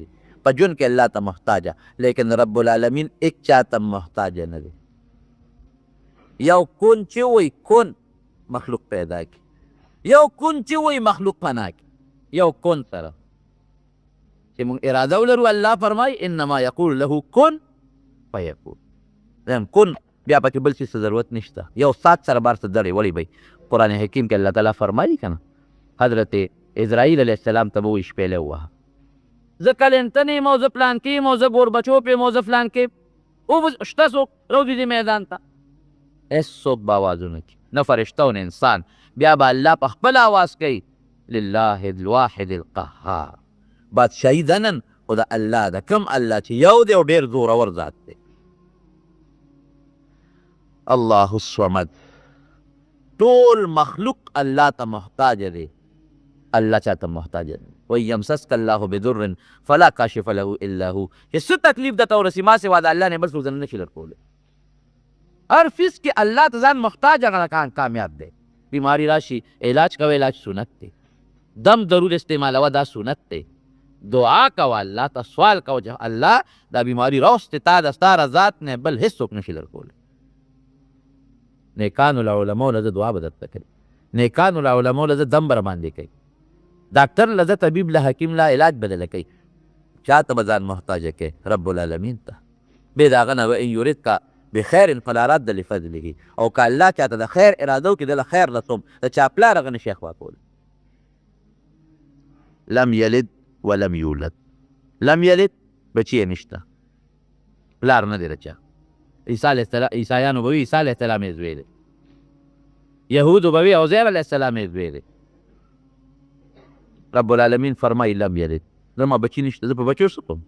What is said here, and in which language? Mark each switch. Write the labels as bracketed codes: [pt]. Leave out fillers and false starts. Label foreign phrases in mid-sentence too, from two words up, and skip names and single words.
[ps] په ژوند کې الله ته محتاجه، لیکن [ar] رب العالمین [ps] ایک چا ته محتاجه نه دی. یو کون چې وایي کون مخلوق پیدا کی، یو کون چې وایي مخلوق پناه کی. یو کون سره چې موږ اراده ولرو، الله فرمایي [ar] انما یقول له کن فیکون. [ps] کن بیا پکې بل څه ضرورت نشته. یو سات سره بار څه دړې وړې به قرآن حکیم کې الله تعالی فرمایي که نه، حضرت اسرائیل [ar] علیه السلام [ps] ته به وایي شپېلې ووهه، زه کلنټن یم او زه پلانکې یم او زه ګوربچوف یم او زه فلانکې یم. شته څوک روځي دې میدان ته؟ هېڅوک به آوازونه کړي، نه فرشته او نه انسان. بیا به الله په خپل آواز کوي [ar] لله الواحد القهار. [ps] بادشاهي ده نن خو د الله ده، کوم الله چې یو دی او ډېر زورور ذات دی. [ar] الله الصمد، [ps] ټول مخلوق الله ته محتاجه دی، الله چا ته محتاجه دی. [ar] وإن يمسسك الله بضر فلا کاشف له الا هو. [ps] چې څه تکلیف درته ورسي ما سوا د الله نه بل څوک نه شي درکولی. هر فیس کې الله ته ځان محتاج هغه کامیاب دی. بیماری راشي علاج کوه، علاج سنت دی. دم ضرور استعمالوه، دا سنت دی. دعا کوه الله ته، سوال کوه چې الله دا بیماری راوستې تا د ستا ذات نه بل هېڅوک نشي درکولی. نیکانو له علماو له زه دعا به درته کوي، نیکانو له علماو له زه دم به راباندې کوي، ډاکټر له زه طبیب له حکیم له علاج بدله کوي. چا ته به ځان محتاجه کوي؟ [ar] رب العالمین [ps] ته. بې د هغه نه [ar] وان یردک بخیر فلا رد لفضله. [ps] او که الله چاته د خیر اراده وکړي دله خیر رسوم، د چا پلار هغه نشي اخوا کولی. [ar] لم یلد ولم یولد، لم یلد [ps] بچی یې نشته، پلار نه دی د چا. عیسایانو به وي عیسی [ar] علیه السلام [ps] یې زوی دی، یهودو به وي عزیر [ar] علیه السلام [ps] یې زوی دی. [ar] رب العالمین [ps] فرمایي [ar] لم یلد، [ps] زما بچی نشته، زه په بچو څه کوم؟